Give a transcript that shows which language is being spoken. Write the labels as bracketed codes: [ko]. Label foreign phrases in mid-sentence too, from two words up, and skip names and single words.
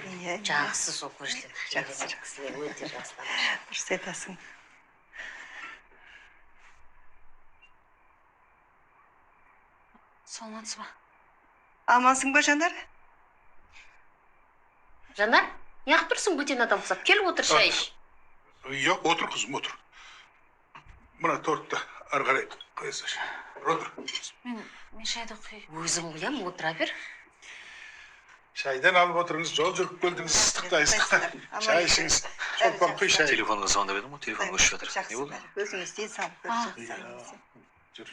[kk] Иә. Жақсы сол көршілер. Жақсы. Өте жақсы. Дұрыс айтасың. саламатсыз ба? Амансың ба, Жанар? Жанар, неғып тұрсың бөтен адам ұқсап? Кел отыр, шай іш. [tr] Yok, otur kızım, otur. [kk] Buna tortты ары қарай қоя салшы. Отыр. Мен шайды құй. Өзің қоям, отыра бер. Шайдан алып отырыңыз, жол жүріп келдіңіз, ыстықта. Шай ішіңіз. Шолпан құй шай. Телефонға звондап едім ғой, телефон өшіп жатыр. Не болды? Өзіңіз денсаулық Жүр.